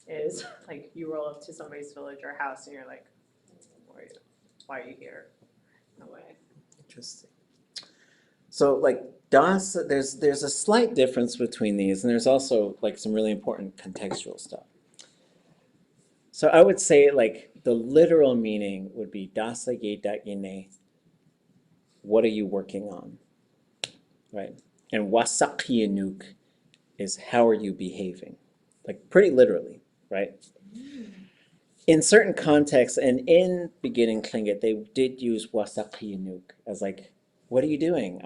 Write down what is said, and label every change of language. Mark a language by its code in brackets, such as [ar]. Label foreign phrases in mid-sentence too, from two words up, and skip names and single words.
[en] is like you roll up to somebody's village or house and you're like, why are you here? No way. Interesting. So like das, there's a slight difference between these, and there's also like some really important contextual stuff. So I would say like the literal meaning would be [tli] dasa yeexʼ, [en] what are you working on, right? And wasaqyanuk is how are you behaving, like pretty literally, right? In certain contexts and in beginning Tlingit, they did use wasaqyanuk as like, what are you doing?